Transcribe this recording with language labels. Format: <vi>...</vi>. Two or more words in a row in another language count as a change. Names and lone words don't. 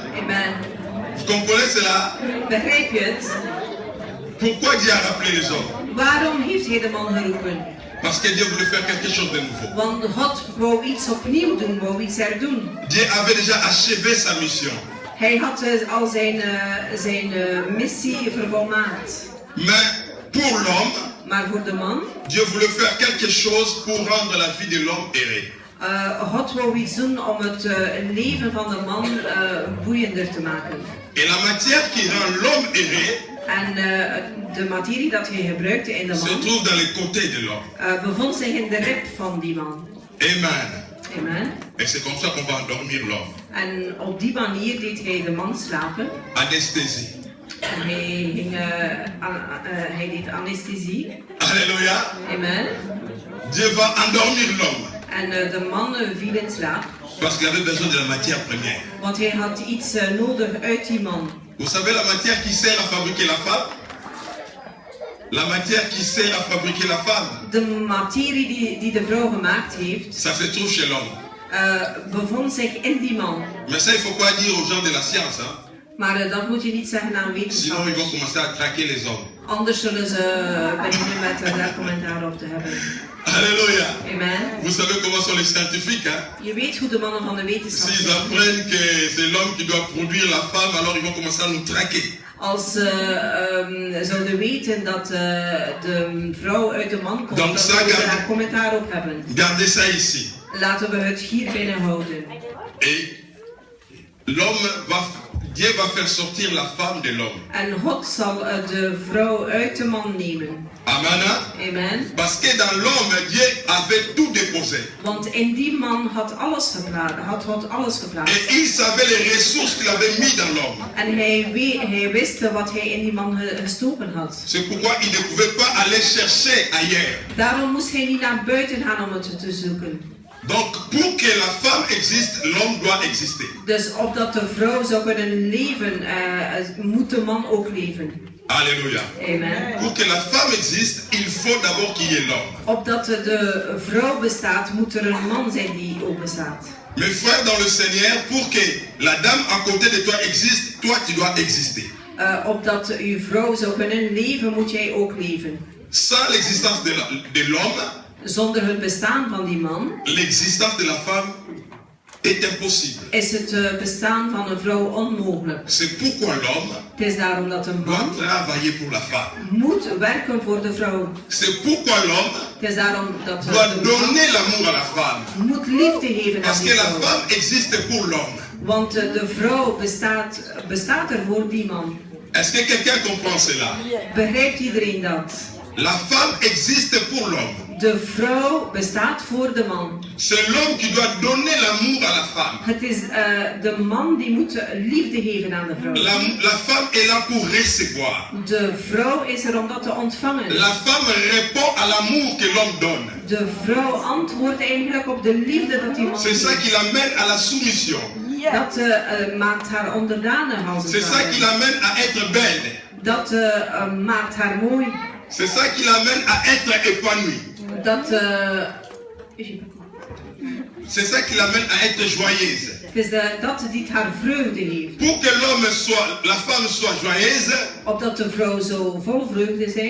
<fr>Amen. Vous comprenez cela?</fr> <nl>Begrijp je het?</nl> <fr>Pourquoi Dieu a rappelé les hommes?</fr> <nl>Waarom heeft hij de man geroepen?</nl> <fr>Parce que Dieu voulait faire quelque chose de nouveau.</fr> <nl>Want God wou iets opnieuw doen, wou iets herdoen.</nl> <fr>Dieu avait déjà achevé sa mission.</fr> <nl>Hij had al zijn missie vervolmaakt.</nl> <fr>Mais pour l'homme,</fr> <nl>Maar voor de man,</nl> <fr>Dieu voulait faire quelque chose pour rendre la vie de l'homme aérée.</fr> <nl>God wou iets doen om het leven van de man boeiender te maken.</nl> <fr>Et la matière qui rend l'homme aéré</fr> <nl>En de materie dat hij gebruikte in de</nl> <fr>se</fr> <nl>man</nl> <fr>trouve dans les côtés de l'homme.</fr> <nl>bevond zich in de rib van die man.</nl> <fr>Amen.</fr> <nl>Amen.</nl> <fr>Et c'est comme ça qu'on va endormir l'homme.</fr> <nl>En op die manier deed hij de man slapen.</nl> <fr>Anesthésie.</fr> <nl>En hij deed anesthesie.</nl> <fr>Alléluia.</fr> <nl>Amen.</nl> <fr>Dieu va endormir l'homme.</fr> <nl>En de man viel in slaap.</nl> <fr>Parce qu'il avait besoin de la matière première.</fr> <nl>Want hij had iets nodig uit die man.</nl> <fr>Vous savez la matière qui sert à fabriquer la femme? La matière qui sert à fabriquer la femme,</fr> <nl>De materie die de vrouw gemaakt heeft,</nl> <fr>ça se trouve chez l'homme.</fr> <nl>bevond zich in die man.</nl> <fr>Mais ça, il ne faut pas dire aux gens de la science. Hein?</fr> <nl>Maar dat moet je niet zeggen aan</nl> <fr>Sinon, ils</fr> <nl>wetenschappers.</nl> <fr>vont commencer à traquer les hommes.</fr> <nl>Anders zullen ze beginnen met daar commentaar op te hebben.</nl> <fr>Alléluia.</fr> <nl>Amen.</nl> <fr>Vous savez comment sont les scientifiques. Hein?</fr> <nl>Je weet hoe de mannen van de wetenschap</nl> <fr>S'ils</fr> <nl>zijn.</nl> <fr>apprennent que c'est l'homme qui doit produire la femme, alors ils vont commencer à nous traquer.</fr> <nl>Als ze zouden weten dat de vrouw uit de man komt, Dan dan zouden ze zeggen- daar commentaar op hebben.</nl> <fr>Gardez ça ici.</fr> <nl>Laten we het hier binnen houden.</nl> <fr>Et Dieu va faire sortir la femme de l'homme.</fr> <nl>En God zal de vrouw uit de man nemen.</nl> <fr>Amen.</fr> <nl>Amen.</nl> <fr>Parce que dans l'homme, Dieu avait tout déposé.</fr> <nl>Want in die man had God alles geplaatst.</nl> <fr>Et il savait les ressources qu'il avait mis dans l'homme.</fr> <nl>En hij wist wat hij in die man gestoken had.</nl> <fr>C'est pourquoi il ne pouvait pas aller chercher ailleurs.</fr> <nl>Daarom moest hij niet naar buiten gaan om het te zoeken.</nl> <fr>Donc, pour que la femme existe, l'homme doit exister.</fr> <nl>Dus opdat de vrouw zou kunnen leven, moet de man ook leven.</nl> <fr>Alléluia.</fr> <nl>Amen.</nl> <fr>Pour que la femme existe, il faut d'abord qu'il y ait l'homme.</fr> <nl>Opdat de vrouw bestaat, moet er een man zijn die ook bestaat.</nl> <fr>Mes frères dans le Seigneur, pour que la dame à côté de toi existe, toi tu dois exister.</fr> <nl>Opdat uw vrouw zou kunnen leven, moet jij ook leven.</nl> <fr>Sans l'existence de l'homme,</fr> <nl>Zonder het bestaan van die man</nl> <fr>l'existence de la femme est impossible.</fr> <nl>is het bestaan van een vrouw onmogelijk.</nl> <fr>C'est pourquoi l'homme</fr> <nl>Het is daarom dat een</nl> <fr>doit</fr> <nl>man</nl> <fr>travailler pour la femme.</fr> <nl>moet werken voor de vrouw.</nl> <fr>C'est pourquoi l'homme</fr> <nl>Het is daarom dat de</nl> <fr>doit</fr> <nl>man</nl> <fr>donner l'amour à la femme.</fr> <nl>moet liefde geven aan</nl> <fr>Parce</fr> <nl>die</nl> <fr>que la</fr> <nl>vrouw.</nl> <fr>femme existe pour l'homme.</fr> <nl>Want de vrouw bestaat er voor die man.</nl> <fr>Est-ce que quelqu'un comprend cela?</fr> <nl>Begrijpt iedereen dat?</nl> <fr>La femme existe pour l'homme.</fr> <nl>De vrouw bestaat voor de man.</nl> <fr>C'est l'homme qui doit donner l'amour à la femme.</fr> <nl>Het is de man die moet liefde geven aan de vrouw.</nl> <fr>La femme est là pour recevoir.</fr> <nl>De vrouw is er om dat te ontvangen.</nl> <fr>La femme répond à l'amour que l'homme donne.</fr> <nl>De vrouw antwoordt eigenlijk op de liefde dat die man</nl> <fr>C'est ça</fr> <nl>geeft.</nl> <fr>qui l'amène à la soumission.</fr> <nl>Dat maakt haar onderdanig als het</nl> <fr>C'est ça qui</fr> <nl>ware.</nl> <fr>l'amène à être belle.</fr> <nl>Dat maakt haar mooi.</nl> <fr>C'est ça qui l'amène à être épanouie.</fr> <nl>Dat,</nl> <fr>C'est ça qui l'amène à être joyeuse.</fr> <nl>het is dat die haar vreugde heeft.</nl> <fr>Pour que la femme soit joyeuse,</fr> <nl>Opdat de vrouw zo vol vreugde zijn,</nl>